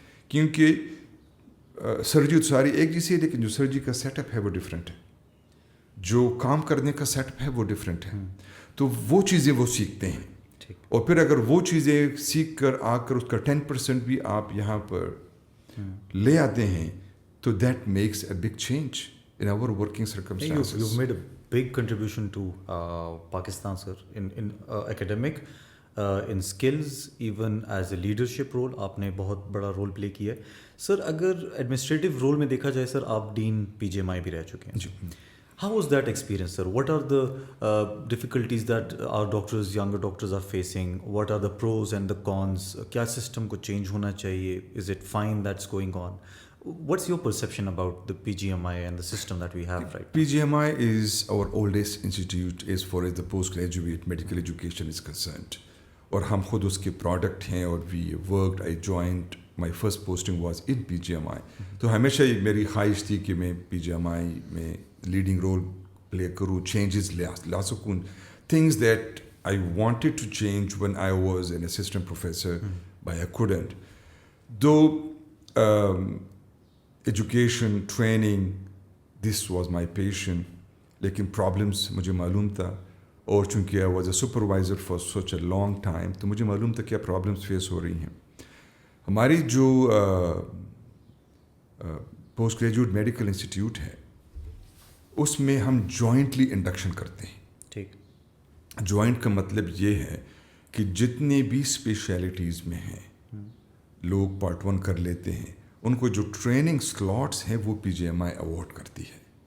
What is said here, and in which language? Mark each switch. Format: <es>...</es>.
<ur>کیونکہ سرجری تو ساری ایک جیسی ہے, لیکن جو سرجری کا سیٹ اپ ہے وہ ڈفرینٹ ہے, جو کام کرنے کا سیٹ اپ ہے وہ ڈفرینٹ ہے. تو وہ چیزیں وہ سیکھتے ہیں. اور پھر اگر وہ چیزیں سیکھ کر آ کر اس کا 10% بھی آپ یہاں پر لے آتے ہیں تو</ur> <en>That makes a big change in our working circumstances. You've made a big contribution to Pakistan, sir, in academic, in skills, even as a leadership role.</en> <ur>آپ نے بہت بڑا رول پلے کیا ہے. سر اگر ایڈمنسٹریٹو رول میں دیکھا جائے, سر آپ ڈین PGMI بھی رہ چکے ہیں.</ur> <en>How was that experience, sir? What are the difficulties that our doctors, younger doctors are facing? What are the pros and the cons?</en> <ur>کیا سسٹم کو چینج ہونا چاہیے?</ur> <en>Is it fine that's going on? What's your perception about the PGMI and the system that we have right now? PGMI is our oldest institute as far as the postgraduate medical education is concerned.</en> <ur>اور ہم خود اس کے product ہیں, اور</ur> <en>we worked, I joined, my first posting was in PGMI.</en> <ur>تو ہمیشہ ہی میری خواہش تھی کہ میں PGMI میں لیڈنگ رول پلے کروں, چینجز لا سکوں,</ur> <en>things that I wanted to change when I was an assistant professor, but I couldn't. Though education, training, this was my passion, لیکن problems</en> <ur>مجھے معلوم تھا, اور چونکہ</ur> <en>I was a supervisor for such a long time,</en> <ur>تو مجھے معلوم تھا کیا problems فیس ہو رہی ہیں. ہماری جو پوسٹ گریجویٹ میڈیکل انسٹیٹیوٹ ہے اس میں ہم جوائنٹلی انڈکشن کرتے ہیں. ٹھیک. جوائنٹ کا مطلب یہ ہے کہ جتنے بھی اسپیشلٹیز میں ہیں لوگ پارٹ 1 کر لیتے ہیں, ان کو جو ٹریننگ سلاٹس ہیں وہ PGMI اوارڈ کرتی ہے.</ur>